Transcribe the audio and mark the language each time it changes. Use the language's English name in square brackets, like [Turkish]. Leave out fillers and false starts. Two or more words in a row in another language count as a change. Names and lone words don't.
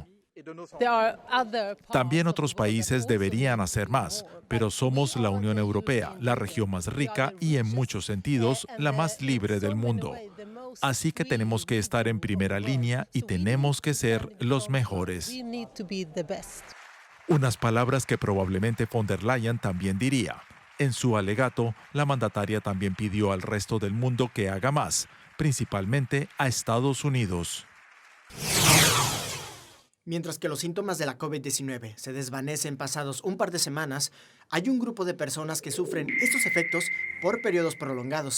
[Spanish] También otros países deberían hacer más, pero somos la Unión Europea, la región más rica y en muchos sentidos la más libre del mundo. Así que tenemos que estar en primera línea y tenemos que ser los mejores. Unas palabras que probablemente von der Leyen también diría. En su alegato, la mandataria también pidió al resto del mundo que haga más, principalmente a Estados Unidos. Mientras que los síntomas de la COVID-19 se desvanecen pasados un par de semanas, hay un grupo de personas que sufren estos efectos por periodos prolongados.